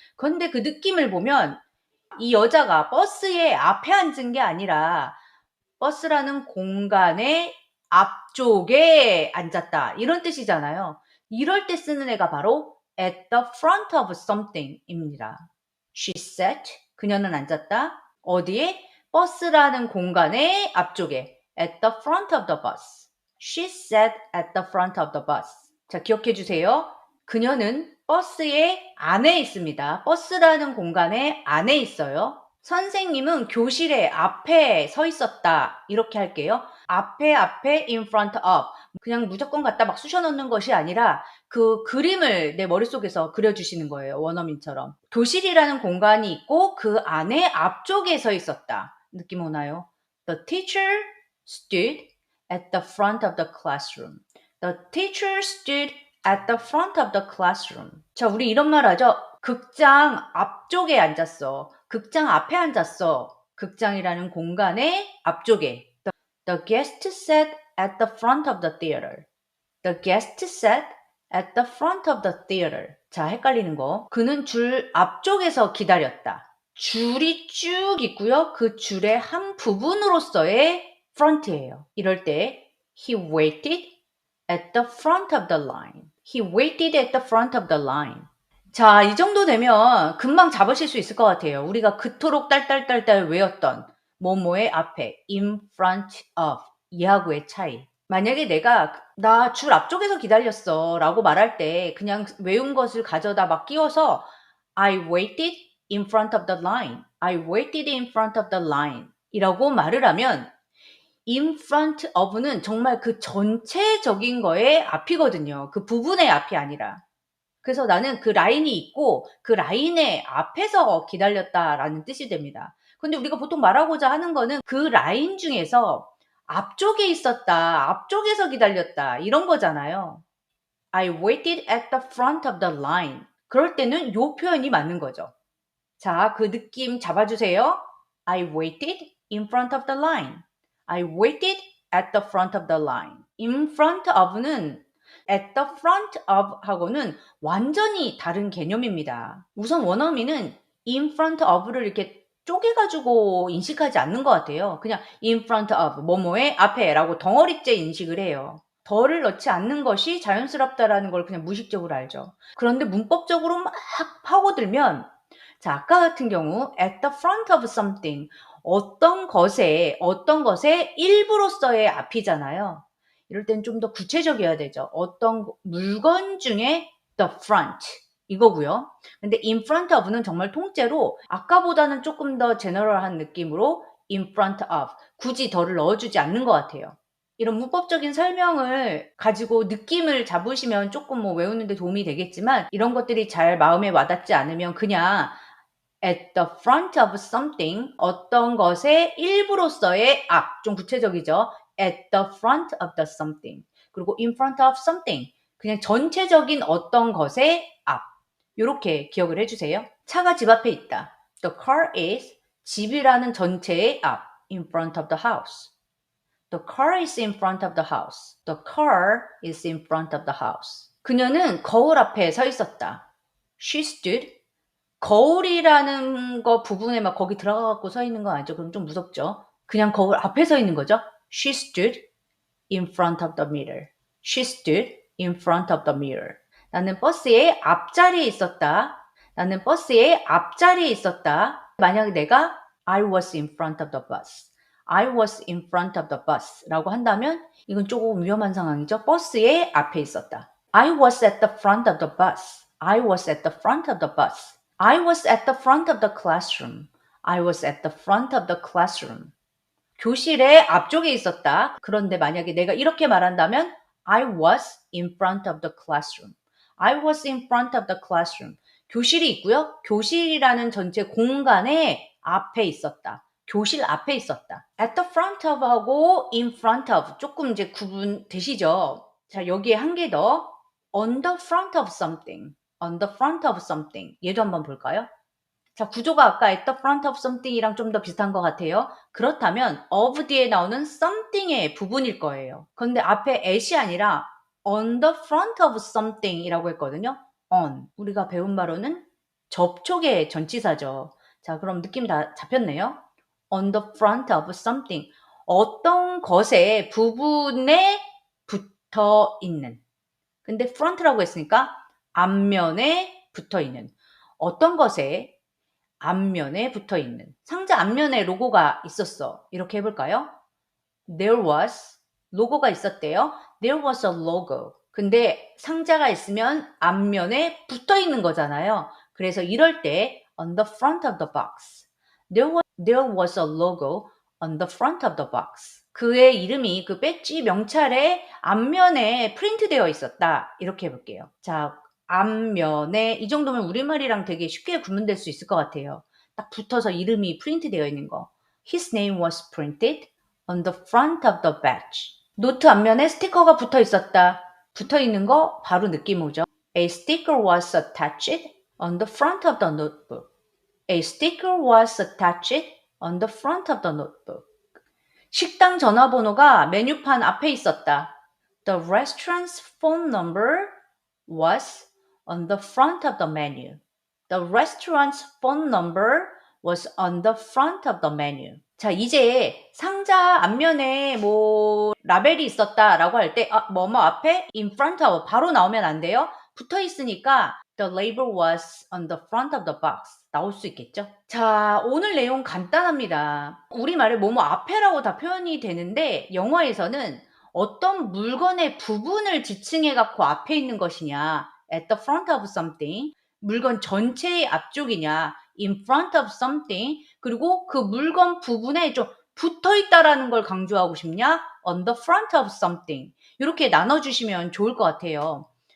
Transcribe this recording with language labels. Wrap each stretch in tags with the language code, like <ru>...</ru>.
<ko>그런데 그 느낌을 보면 이 여자가 버스의 앞에 앉은 게 아니라 버스라는 공간의 앞쪽에 앉았다 이런 뜻이잖아요. 이럴 때 쓰는 애가 바로</ko> <en>at the front of something</en> <ko>입니다.</ko> <en>She sat,</en> <ko>그녀는 앉았다. 어디에? 버스라는 공간의 앞쪽에</ko> <en>at the front of the bus. She sat at the front of the bus.</en> <ko>자, 기억해 주세요. 그녀는 버스의 안에 있습니다. 버스라는 공간의 안에 있어요. 선생님은 교실의 앞에 서 있었다. 이렇게 할게요. 앞에</ko> <en>in front of.</en> <ko>그냥 무조건 갖다 막 쑤셔 넣는 것이 아니라 그 그림을 내 머릿속에서 그려주시는 거예요. 원어민처럼. 교실이라는 공간이 있고 그 안에 앞쪽에 서 있었다. 느낌 오나요?</ko> <en>The teacher stood at the front of the classroom. The teacher stood at the front of the classroom.</en> <ko>자, 우리 이런 말 하죠. 극장 앞쪽에 앉았어. 극장 앞에 앉았어. 극장이라는 공간의 앞쪽에.</ko> <en>The guest sat at the front of the theater. The guest sat at the front of the theater.</en> <ko>자, 헷갈리는 거. 그는 줄 앞쪽에서 기다렸다. 줄이 쭉 있고요. 그 줄의 한 부분으로서의 front예요. 이럴 때</ko> <en>he waited at the front of the line. He waited at the front of the line.</en> <ko>자, 이 정도 되면 금방 잡으실 수 있을 것 같아요. 우리가 그토록 딸딸딸딸 외웠던 뭐뭐의 앞에</ko> <en>in front of</en> <ko>이하고의 차이. 만약에 내가 나 줄 앞쪽에서 기다렸어 라고 말할 때 그냥 외운 것을 가져다 막 끼워서</ko> <en>I waited in front of the line. I waited in front of the line</en> <ko>이라고 말을 하면</ko> <en>in front of</en> <ko>는 정말 그 전체적인 거의 앞이거든요. 그 부분의 앞이 아니라. 그래서 나는 그 라인이 있고 그 라인의 앞에서 기다렸다라는 뜻이 됩니다. 근데 우리가 보통 말하고자 하는 거는 그 라인 중에서 앞쪽에 있었다, 앞쪽에서 기다렸다 이런 거잖아요.</ko> <en>I waited at the front of the line.</en> <ko>그럴 때는 요 표현이 맞는 거죠. 자, 그 느낌 잡아주세요.</ko> <en>I waited in front of the line. I waited at the front of the line. in front of</en> <ko>는</ko> <en>at the front of</en> <ko>하고는 완전히 다른 개념입니다. 우선 원어민은</ko> <en>in front of</en> <ko>를 이렇게 쪼개가지고 인식하지 않는 것 같아요. 그냥 in front of, 뭐뭐의 앞에 라고 덩어리째 인식을 해요. 덜을 넣지 않는 것이 자연스럽다라는 걸 그냥 무의식적으로 알죠. 그런데 문법적으로 막 파고들면 자, 아까 같은 경우</ko> <en>at the front of something</en> <ko>어떤 것의 일부로서의 앞이잖아요. 이럴 땐 좀 더 구체적이어야 되죠. 어떤 물건 중에</ko> <en>the front</en> <ko>이거고요. 근데</ko> <en>in front of</en> <ko>는 정말 통째로 아까보다는 조금 더 제너럴한 느낌으로 in front of 굳이 더를 넣어주지 않는 것 같아요. 이런 문법적인 설명을 가지고 느낌을 잡으시면 조금 뭐 외우는데 도움이 되겠지만 이런 것들이 잘 마음에 와닿지 않으면 그냥</ko> <en>at the front of something</en> <ko>어떤 것의 일부로서의 앞, 좀 구체적이죠.</ko> <en>at the front of the something</en> <ko>그리고</ko> <en>in front of something</en> <ko>그냥 전체적인 어떤 것의 앞 요렇게 기억을 해주세요. 차가 집 앞에 있다.</ko> <en>The car is</en> <ko>집이라는 전체의 앞</ko> <en>in front of the house. The car is in front of the house. The car is in front of the house.</en> <ko>그녀는 거울 앞에 서 있었다.</ko> <en>She stood</en> <ko>거울이라는 거 부분에 막 거기 들어가갖고 서 있는 거 아니죠? 그럼 좀 무섭죠? 그냥 거울 앞에 서 있는 거죠?</ko> <en>She stood in front of the mirror. She stood in front of the mirror.</en> <ko>나는 버스의 앞자리에 있었다. 나는 버스의 앞자리에 있었다. 만약에 내가</ko> <en>I was in front of the bus. I was in front of the bus</en> <ko>라고 한다면 이건 조금 위험한 상황이죠. 버스의 앞에 있었다.</ko> <en>I was at the front of the bus. I was at the front of the bus. I was at the front of the classroom. I was at the front of the classroom.</en> <ko>교실의 앞쪽에 있었다. 그런데 만약에 내가 이렇게 말한다면</ko> <en>I was in front of the classroom. I was in front of the classroom.</en> <ko>교실이 있고요. 교실이라는 전체 공간의 앞에 있었다. 교실 앞에 있었다.</ko> <en>At the front of</en> <ko>하고</ko> <en>in front of</en> <ko>조금 이제 구분되시죠? 자, 여기에 한 개 더.</ko> <en>On the front of something. On the front of something.</en> <ko>얘도 한번 볼까요? 자, 구조가 아까</ko> <en>at the front of something</en> <ko>이랑 좀 더 비슷한 것 같아요. 그렇다면 of 뒤에 나오는 something의 부분일 거예요. 그런데 앞에 at이 아니라</ko> <en>on the front of something</en> <ko>이라고 했거든요.</ko> <en>on.</en> <ko>우리가 배운 바로는 접촉의 전치사죠. 자, 그럼 느낌 다 잡혔네요.</ko> <en>on the front of something.</en> <ko>어떤 것의 부분에 붙어 있는. 근데 front라고 했으니까 앞면에 붙어 있는. 어떤 것에 앞면에 붙어 있는. 상자 앞면에 로고가 있었어. 이렇게 해볼까요?</ko> <en>There was</en> <ko>로고가 있었대요.</ko> <en>There was a logo.</en> <ko>근데 상자가 있으면 앞면에 붙어 있는 거잖아요. 그래서 이럴 때</ko> <en>on the front of the box. There was a logo on the front of the box.</en> <ko>그의 이름이 그 배지 명찰의 앞면에 프린트되어 있었다. 이렇게 해볼게요. 자, 앞면에 이 정도면 우리말이랑 되게 쉽게 구분될 수 있을 것 같아요. 딱 붙어서 이름이 프린트되어 있는 거.</ko> <en>His name was printed on the front of the badge.</en> <ko>노트 앞면에 스티커가 붙어 있었다. 붙어 있는 거 바로 느낌 오죠.</ko> <en>A sticker was attached on the front of the notebook. A sticker was attached on the front of the notebook.</en> <ko>식당 전화번호가 메뉴판 앞에 있었다.</ko> <en>The restaurant's phone number was on the front of the menu. The restaurant's phone number was on the front of the menu.</en> <ko>자, 이제 상자 앞면에 뭐 라벨이 있었다라고 할 때 뭐뭐 앞에</ko> <en>in front of</en> <ko>바로 나오면 안 돼요. 붙어 있으니까</ko> <en>the label was on the front of the box 나올 수 있겠죠.</en> <ko>자, 오늘 내용 간단합니다. 우리말에 뭐뭐 앞에라고 다 표현이 되는데 영어에서는 어떤 물건의 부분을 지칭해 갖고 앞에 있는 것이냐</ko> <en>at the front of something</en> <ko>물건 전체의 앞쪽이냐</ko> <en>in front of something</en> <ko>그리고 그 물건 부분에 좀 붙어 있다라는 걸 강조하고 싶냐</ko> <en>on the front of something</en> <ko>이렇게 나눠주시면 좋을 것 같아요.</ko>